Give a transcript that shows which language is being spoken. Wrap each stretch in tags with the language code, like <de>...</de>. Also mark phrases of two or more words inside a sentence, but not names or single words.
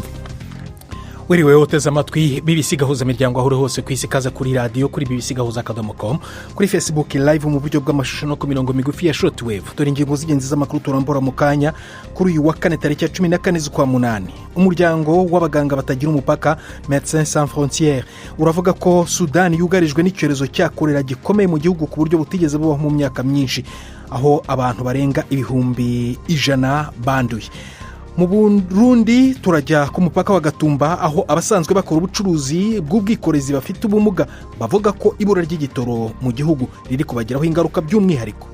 <rw>Wiriwe uteze amatwi BBC gahuza miryango aho hose ku isi, kaza kuri radio kuri bbcgahuza.com, kuri Facebook live mu buryo bw'amashusho no ku mirongo migufi ya shortwave. Dore ingingo z'ingenzi z'amakuru turambura mu kanya. Kuri uyu wa kane tariki ya 14 z'ukwa munani, umuryango w'abaganga batagira umupaka Médecins Sans Frontières uravuga ko Sudan yugarijwe n'icyorezo cya kolera gikomeye mu gihugu ku buryo butigeze bubaho mu myaka myinshi, aho abantu barenga 100,000 banduye. Mu Burundi turajya ku mupaka wa Gatumba, aho abasanzwe bakora ubucuruzi bw'ubwikorezi bafite ubumuga bavuga ko ibura ry'igitoro mu gihugu riri kubagiraho ingaruka by'umwihariko.</rw>